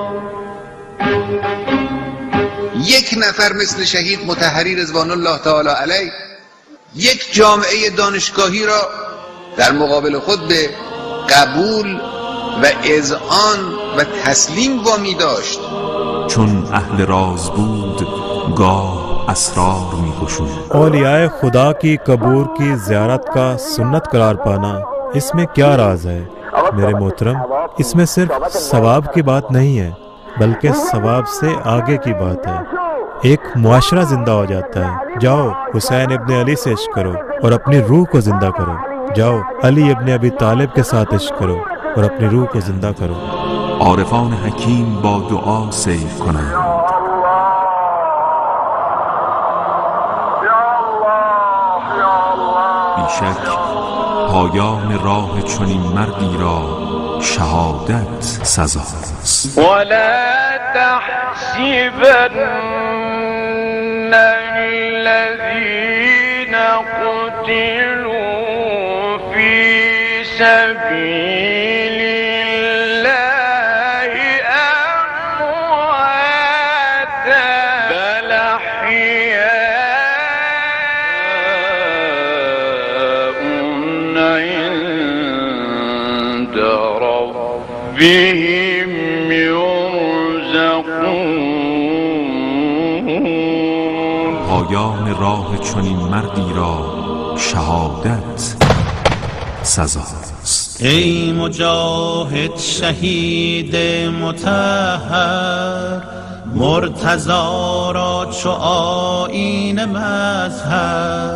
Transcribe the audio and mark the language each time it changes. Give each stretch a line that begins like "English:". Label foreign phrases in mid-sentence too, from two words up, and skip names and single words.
Persian: یک نفر مثل شهید مطهری رضوان الله تعالی علیه یک جامعه دانشگاهی را در مقابل خود به قبول و اذعان و تسلیم وامی داشت. چون اهل راز بود گاه اسرار می گشود.
Urdu: اولیاء خدا کی قبور کی زیارت کا سنت قرار پانا، اس میں کیا راز ہے میرے محترم؟ اس میں صرف ثواب کی بات نہیں ہے بلکہ ثواب سے آگے کی بات ہے. ایک معاشرہ زندہ ہو جاتا ہے. جاؤ حسین ابن علی سے عشق کرو اور اپنی روح کو زندہ کرو. جاؤ علی ابن ابی طالب کے ساتھ عشق کرو اور اپنی روح کو زندہ کرو.
Persian: عارفان حکیم با دعا سیر کنند. بیشک پایان راه چنین مردی را شهادت سزاست.
Arabic: ولا تحسبن الذين قتلوا في سبيل الله أمواتا بل أحياء عند ربهم ربهم يرزقون.
Persian: پایان راه چنین مردی را شهادت سزاست. ای مجاهد شهید مطهر، مرتضا را چو آیین مظهر.